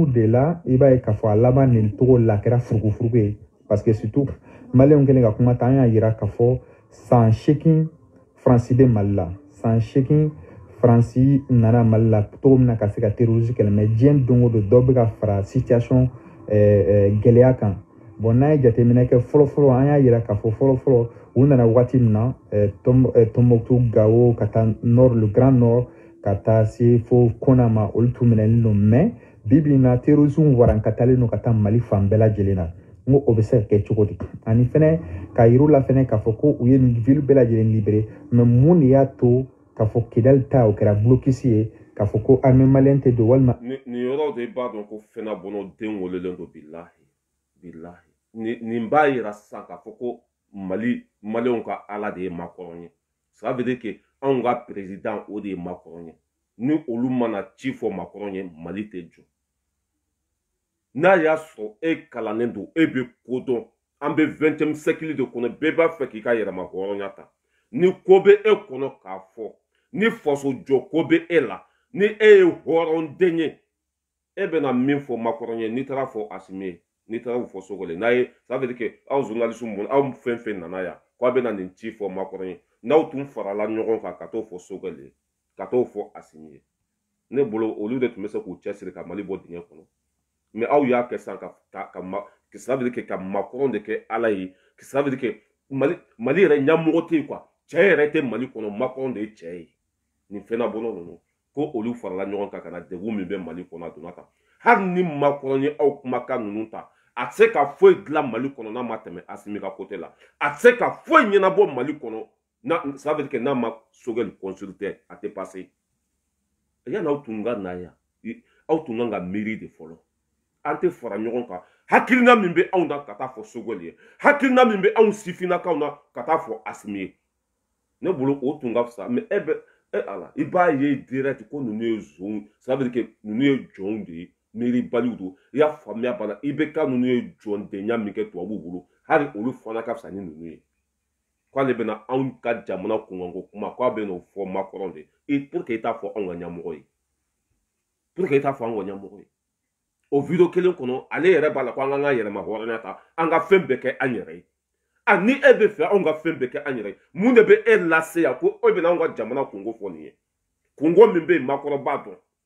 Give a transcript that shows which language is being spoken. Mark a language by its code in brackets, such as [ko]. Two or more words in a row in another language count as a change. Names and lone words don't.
[bm] de la i b'a ye k'a fɔ a laban nin cogo la kɛra furugufurugu ye [fr] parce que surtout [bm] Maliens kɛlen ka kuma ta an y'a yira k'a fɔ san 8 Faransi bɛ Mali la san 8 Faransi nana Mali la cogo min na ka se ka terrorisme kɛlɛ mais diɲɛ don o don dɔ bɛ ka fara situation gɛlɛya kan bon n'a ye jateminɛ kɛ fɔlɔfɔlɔ an y'a yira k'a fɔ fɔlɔfɔlɔ u nana waati min na Tombouctou Gao ka taa nord [fr] le grand nord [bm] ka taa se fo Kona ma olu tun minɛlen don mais bibi in na terrorisme warankatalen don ka taa Mali fan bɛɛ lajɛlen na n ko o bɛ se ka kɛ cogo di ani fɛnɛ ka yir'u la fɛnɛ k'a fɔ ko u ye nin ville bɛɛ lajɛlen libéré mais mun de y'a to k'a fɔ Kidali ta o kɛra blocus ye k'a fɔ ko [fr] armée malienne [bm] tɛ don walima. nin yɔrɔ de i b'a dɔn ko fɛnɛ bɔnɔ den wolelen don bilahi nin b'a yira sisan k'a fɔ ko Mali maliyɛnw ka ala de ye Macron ye [fr] ça veut dire que [bm] anw ka président o de ye Macron ye ni olu mana ci fɔ Macron ye Mali tɛ jɔ n'a y'a sɔrɔ e kalannen don e bɛ ko dɔn an bɛ 20e siècle de kɔnɔ bɛɛ b'a fɛ k'i ka yɛrɛma hɔrɔnya ta ni ko bɛ e kɔnɔ k'a fɔ ni faso jɔ ko bɛ e la ni e ye hɔrɔnden ye e bɛna min fɔ Macron ye n'i taara fɔ Assimi ye n'i taara fɔ Sogole n'a ye [fr] ça veut dire que [bm] aw journaliste mun aw fɛn fɛn nana yan k'a bɛna nin ci fɔ Macron ye n'aw tun farala ɲɔgɔn kan ka t'o fɔ Sogole ye ka t'o fɔ Assimi ye ne bolo olu de tun bɛ se k'u cɛsiri ka Mali bɔ dingɛ kɔnɔ mais aw y'a kɛ sisan [fr] que ça veut dire que [bm] ka Macron de kɛ ala ye [fr] que ça veut dire que [bm] Mali yɛrɛ ɲɛmɔgɔ tɛ yen quoi cɛ yɛrɛ tɛ Mali kɔnɔ Macron de ye cɛ ye nin fɛnna bɔnɔ ninnu ko olu farala ɲɔgɔn kan ka na degun min bɛ Mali kɔnɔ a donna tan hali ni Macron ye aw kumakan ninnu ta a tɛ se ka foyi dilan Mali kɔnɔ n'a ma tɛmɛ Assimi ka côté la a tɛ se ka foyi ɲɛnabɔ Mali kɔnɔ [fr] ça veut dire que [bm] n'a ma Sogɛli consulter a tɛ passer yan'aw tun ka na yan aw tun kan ka miiri de fɔlɔ an tɛ fara ɲɔgɔn kan hakilina min bɛ anw na ka taa fɔ Sogɛli ye hakilina min bɛ anw sifinnakaw na ka taa fɔ Assimi ye ne bolo o tun ka fisa mais ala i b'a ye direct ko ninnu ye zonw [fr] ça veut dire que [bm] ninnu ye jɔnw de ye miiribaliw don i y'a faamuya bana i bɛ ka ninnu ye jɔndenya min kɛ tubabuw bolo hali olu fana ka fisa ni ninnu ye k'ale bɛna anw ka jamana kunkanko kuma k'a bɛ n'o fɔ Macron de [fr] pour que [bm] i t'a fɔ anw ka ɲɛmɔgɔ ye [fr] pour que [bm] i t'a fɔ anw ka ɲɛmɔgɔ ye o video kelen kɔnɔ ale yɛrɛ b'a la ko an k'an ka yɛrɛma hɔrɔnya ta an ka fɛn bɛɛ kɛ an yɛrɛ ye ni e bɛ fɛ anw ka fɛn bɛɛ kɛ an yɛrɛ ye mun de bɛ e lase yan ko e bɛna anw ka jamana kungo fɔ nin ye kungo min bɛ yen Macron b'a dɔn